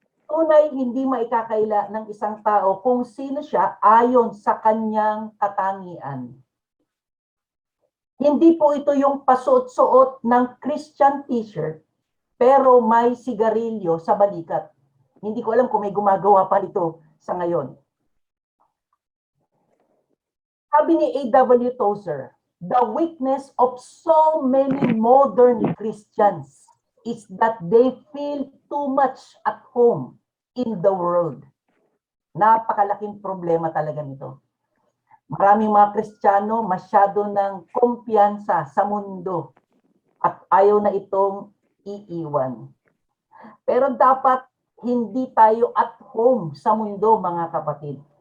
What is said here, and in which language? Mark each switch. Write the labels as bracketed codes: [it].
[tl] Tunay, hindi maikakaila ng isang tao kung sino siya ayon sa kanyang katangian. Hindi po ito yung pasuot-suot ng Christian t-shirt, pero may sigarilyo sa balikat. Hindi ko alam kung may gumagawa pa ito sa ngayon. Sabi ni A.W. [en] Tozer, the weakness of so many modern Christians is that they feel too much at home in the world. [tl] Napakalaking problema talaga nito. Maraming mga Kristiyano masyado ng kumpiyansa sa mundo at ayaw na itong iiwan. Pero dapat hindi tayo [en] at home [tl] sa mundo, mga kapatid.